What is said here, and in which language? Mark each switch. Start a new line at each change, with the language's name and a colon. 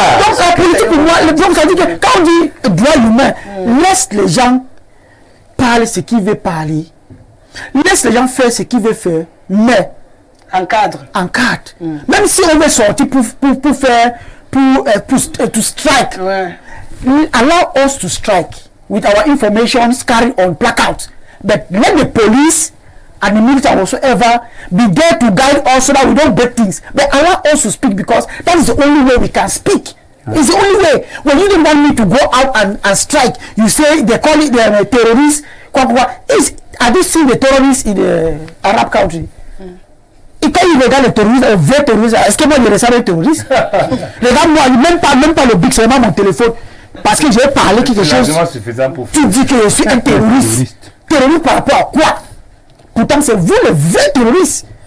French: Donc en politique, pour moi, donc ça dit que quand on dit droit humain, laisse les gens parler ce qu'ils veulent parler. Laisse les gens faire ce qu'ils veulent faire. Mais encadre. Même si on veut sortir pour faire,
English: to strike.
French: Ouais.
English: Allow us to strike with our information carried on placard. But let the police and the military whatsoever be there to guide us so that we don't break things. But allow us to speak because that is the only way we can speak. It's the only way. When you don't want me to go out and strike, you say they call it the terrorists. Have you seen the terrorists in the Arab country?
French: Et quand ils regardent les terroristes, les vrais terroristes, est-ce que moi je ressemble à un terroriste? Regarde-moi, même pas le bic, c'est vraiment mon téléphone. Parce que j'ai parlé quelque chose. Tu dis que je suis un terroriste. Terroriste par rapport à quoi? Pourtant, c'est vous les vrais terroristes.